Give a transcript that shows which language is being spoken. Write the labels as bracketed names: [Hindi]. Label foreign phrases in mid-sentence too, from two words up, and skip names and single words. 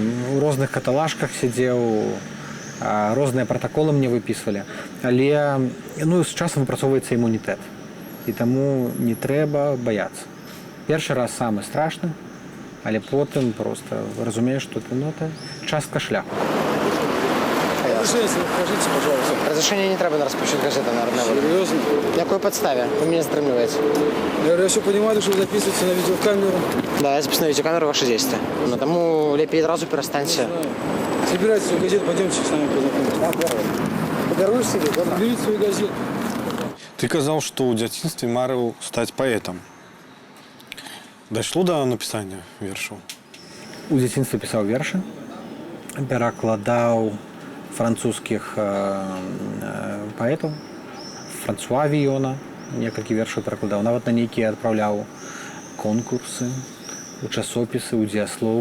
[Belarusian] У розных каталажках сидзеў. розныя пратаколы мне выпісвалі, але ну, з часам выпрацоўваецца імунітэт. І таму не трэба баяцца. Першы раз самы страшны, але потым просто разумееш, што это частка шляху. [Russian] Скажите, пожалуйста. Разрешение не треба на распущенную газету, наверное. Серьезно? На какой подставе? Вы меня затримливаете. Я все понимаю, что вы записываете на видеокамеру. Да, я записываю на видеокамеру ваши действия. Но тому лепей сразу перестаньте. Собирайте свою газету, пойдемте с нами познакомимся. Подаруешь себе, да? Берите свою газету. [Belarusian] Ты казаў, што ў дзяцінстве марыў стаць паэтам. Дайшло да напісання вершаў? У дзяцінстве пісаў вершы, перакладаў французскіх паэтаў, Франсуа Віёна, некалькі вершаў перакладаў, нават на нейкія адпраўляў конкурсы, у часопісы, у дзеяслоў.